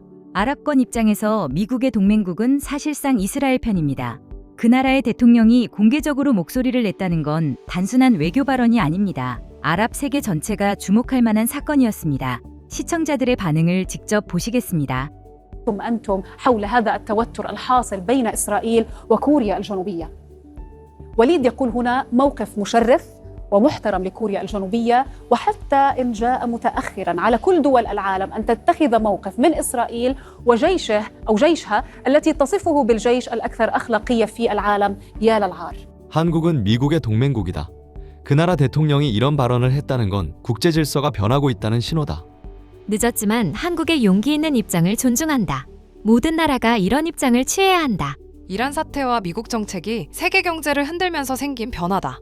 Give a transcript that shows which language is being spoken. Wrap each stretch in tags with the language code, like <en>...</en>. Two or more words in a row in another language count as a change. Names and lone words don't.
<ko>아랍권 입장에서 미국의 동맹국은 사실상 이스라엘 편입니다. 그 나라의 대통령이 공개적으로 목소리를 냈다는 건 단순한 외교 발언이 아닙니다. 아랍 세계 전체가 주목할 만한 사건이었습니다. 시청자들의 반응을 직접 보시겠습니다.</ko> <ar>أنتم حول هذا التوتر الحاصل بين إسرائيل وكوريا الجنوبية. وليد يقول هنا موقف مشرف ومحترم لكوريا الجنوبية، وحتى إن جاء متأخرا على كل دول العالم أن تتخذ موقف من إسرائيل وجيشه أو جيشها التي تصفه بالجيش الأكثر أخلاقية في العالم. يا للعار.</ar> <ko>한국은 미국의 동맹국이다. 그 나라 대통령이 이런 발언을 했다는 건 국제 질서가 변하고 있다는 신호다. 늦었지만 한국의 용기 있는 입장을 존중한다. 모든 나라가 이런 입장을 취해야 한다. 이란 사태와 미국 정책이 세계 경제를 흔들면서 생긴 변화다.</ko>